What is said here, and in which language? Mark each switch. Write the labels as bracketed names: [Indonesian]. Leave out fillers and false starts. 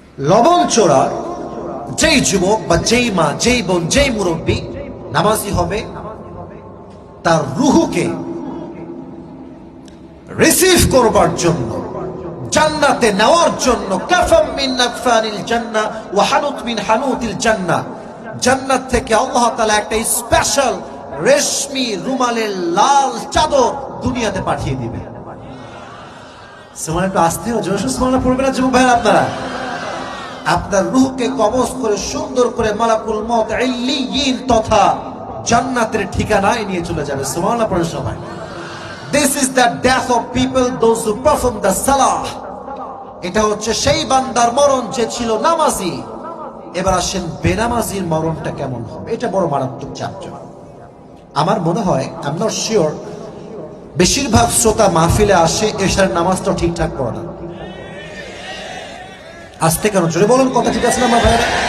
[Bangla] লবণচড়া যেই যুবক বা যেই মা, যেই বোন, যেই মুরব্বী নামাজি হবে, তার রুহুকে রিসিভ করবার জন্য, জান্নাতে নেওয়ার জন্য, [Arabic] কাফাম মিন নাফানিল জান্নাহ ওয়া হানুত মিন হানুতিল জান্নাহ, [Bangla] জান্নাত থেকে আল্লাহ তাআলা একটা স্পেশাল রেশমি রুমালের লাল চাদর দুনিয়াতে পাঠিয়ে দিবে। সুবহানাল্লাহ, একটু আস্তে ও জোরে সুবহানাল্লাহ পড়বেন না যুবক ভাইরা আপনারা? আপনার রূহকে কবজ করে সুন্দর করে মালাকুল মউত ইল্লিয়িন তথা জান্নাতের ঠিকানায় নিয়ে চলে যাবে। সুবহানাল্লাহ পড়ে সবাই। [English] This is the death of people, those who perform the salah. [Bangla] এটা হচ্ছে সেই বান্দার মরণ যে ছিল নামাজি। এবার আসেন বেনামাজির মরণটা কেমন হবে, এটা বড় মারাত্মক চ্যাপ্টার। আমার মনে হয়, [English] I am not sure, [Bangla] বেশিরভাগ শ্রোতা মাহফিলে আসে এশার নামাজটা ঠিকঠাক পড়ে না। আসতে কেন? জোরে বলুন, কথা ঠিক আছে না আমার ভাইরা?